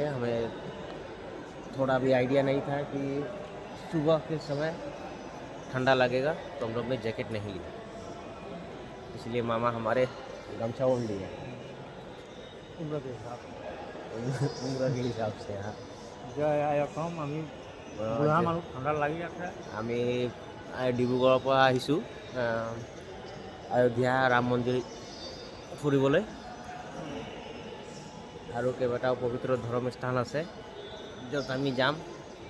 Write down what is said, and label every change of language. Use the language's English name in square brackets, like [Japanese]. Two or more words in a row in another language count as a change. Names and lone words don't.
[Hindi] हमें थोड़ा भी आइडिया नहीं था कि सुबह के समय ठंडा लगेगा, तो हम लोग ने जैकेट नहीं लिया, इसलिए मामा हमारे गमछा ओढ़ लिए उम्र के हिसाब उम्र के हिसाब से। हाँ, जय आया कम [Assamese] আমি বুঢ়া মানুহ ঠাণ্ডা লাগি আছে। আমি ডিব্ৰুগড়ৰ পৰা আহিছোঁ अयोध्या राम मन्दिर ফুৰিবলৈ। আৰু কেইবাটাও পবিত্ৰ ধৰ্মস্থান আছে য'ত আমি যাম, ফুৰিম।